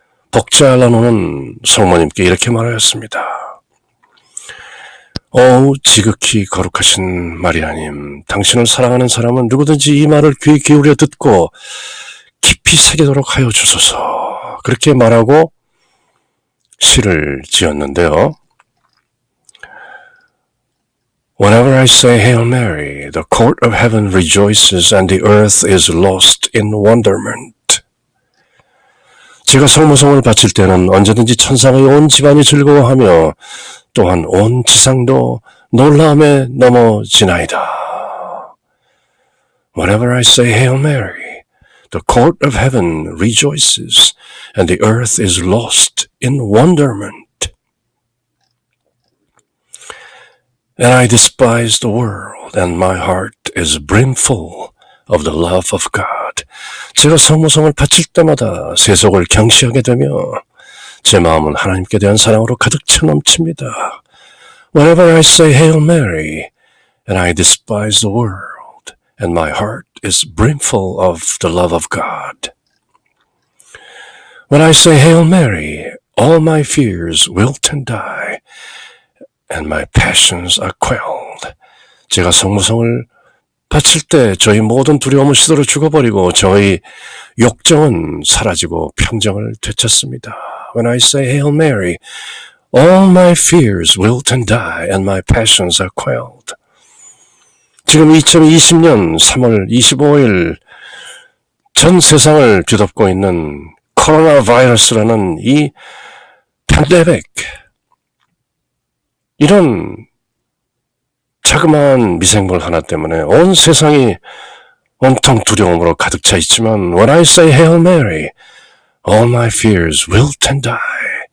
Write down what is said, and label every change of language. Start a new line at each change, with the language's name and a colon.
Korean: 복자 알라노는 성모님께 이렇게 말하였습니다. 오 지극히 거룩하신 마리아님, 당신을 사랑하는 사람은 누구든지 이 말을 귀 기울여 듣고 깊이 새기도록 하여 주소서. 그렇게 말하고 시를 지었는데요.
English: Whenever I say Hail Mary, the court of heaven rejoices and the earth is lost in wonderment.
Korean: 제가 성모성을 바칠 때는 언제든지 천상의 온 집안이 즐거워하며 또한 온 지상도 놀라움에 넘어지나이다.
English: Whenever I say Hail Mary, the court of heaven rejoices and the earth is lost in wonderment. And I despise the world, and my heart is brimful of the love of God.
Korean: 제가 성모성을 바칠 때마다 세속을 경시하게 되며 제 마음은 하나님께 대한 사랑으로 가득 차 넘칩니다.
English: Whenever I say Hail Mary, and I despise the world, and my heart is brimful of the love of God. When I say Hail Mary, all my fears wilt and die, and my passions are quelled.
Korean: 제가 성모성을 바칠 때 저희 모든 두려움은 시들어 죽어버리고 저희 욕정은 사라지고 평정을 되찾습니다.
English: When I say Hail Mary, all my fears wilt and die, and my passions are quelled.
Korean: 지금 2020년 3월 25일 전 세상을 뒤덮고 있는 코로나 바이러스라는 이 팬데믹, 이런 자그마한 미생물 하나 때문에 온 세상이 온통 두려움으로 가득 차 있지만
English: When I say Hail Mary, all my fears wilt and die.